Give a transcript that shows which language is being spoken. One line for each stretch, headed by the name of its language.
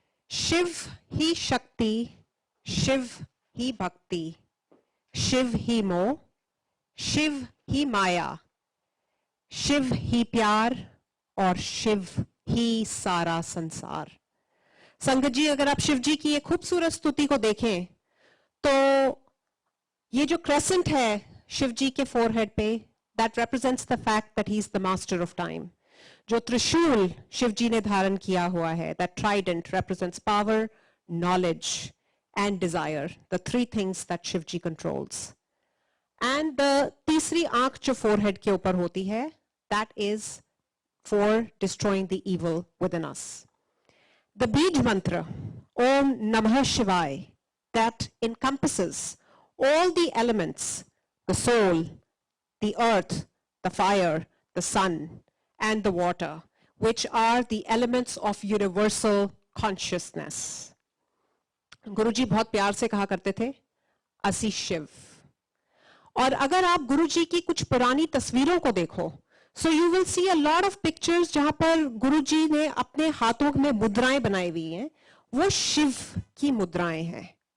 Hindi: शिव ही शक्ति, शिव ही भक्ति, शिव ही मोह, शिव ही माया, शिव ही प्यार और शिव ही सारा संसार। संगत जी, अगर आप शिव जी की ये खूबसूरत स्तुति को देखें तो ये जो क्रेसेंट है शिव जी के फोरहेड पे,
English: that represents the fact that he is the master of time.
Hindi: जो त्रिशूल शिव जी ने धारण किया हुआ है,
English: that trident represents power, knowledge and desire, the three things that Shiv ji controls. And the
Hindi: तीसरी आंख जो
English: forehead
Hindi: के ऊपर होती है,
English: that is for destroying the evil within us. The Bij mantra, Om Namah Shivaya, that encompasses all the elements, the soul, the earth, the fire, the sun, and the water, which are the elements of universal consciousness.
Hindi: गुरुजी बहुत प्यार से कहा करते थे, असी शिव। और अगर आप गुरुजी की कुछ पुरानी तस्वीरों को देखो,
English: so you will see a lot of pictures
Hindi: जहां पर गुरुजी ने अपने हाथों में मुद्राएं बनाई हुई हैं, वो शिव की मुद्राएं हैं।